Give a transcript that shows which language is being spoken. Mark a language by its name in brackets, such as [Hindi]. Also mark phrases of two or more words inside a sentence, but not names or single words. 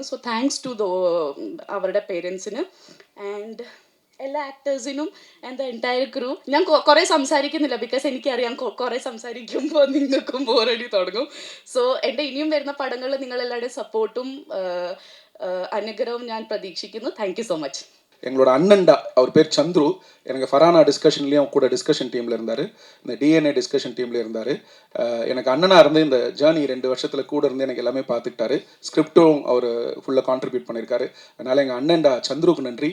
[Malayalam] സോ [English] thanks to [Malayalam] അവരുടെ പേരൻസിന്. ആൻഡ് എല്ലാ ആക്ടേഴ്സിനും [English] and the entire crew. [Malayalam] ഞാൻ കുറേ സംസാരിക്കുന്നില്ല, ബിക്കോസ് എനിക്കറിയാം കുറേ സംസാരിക്കുമ്പോൾ നിങ്ങൾക്കും ബോറടി തുടങ്ങും. സോ എൻ്റെ ഇനിയും വരുന്ന പടങ്ങളിൽ നിങ്ങളെല്ലാവരുടെയും സപ്പോർട്ടും അനുഗ്രഹവും ഞാൻ പ്രതീക്ഷിക്കുന്നു. [English] thank you so much. [Tamil] எங்களோட அண்ணன்டா, அவர் பேர் சந்துரு. எனக்கு ஃபரானா டிஸ்கஷன்லேயும் கூட [English] discussion teamil [Tamil] இருந்தார், இந்த DNA [English] discussion teamil [Tamil] இருந்தார். எனக்கு அண்ணனாக இருந்து இந்த ஜேர்னி 2 வருஷத்தில் கூட இருந்து எனக்கு எல்லாமே பார்த்துக்கிட்டாரு. ஸ்கிரிப்டும் அவர் ஃபுல்லாக கான்ட்ரிபியூட் பண்ணியிருக்காரு. அதனால் எங்கள் அண்ணன்டா சந்துருக்கு நன்றி.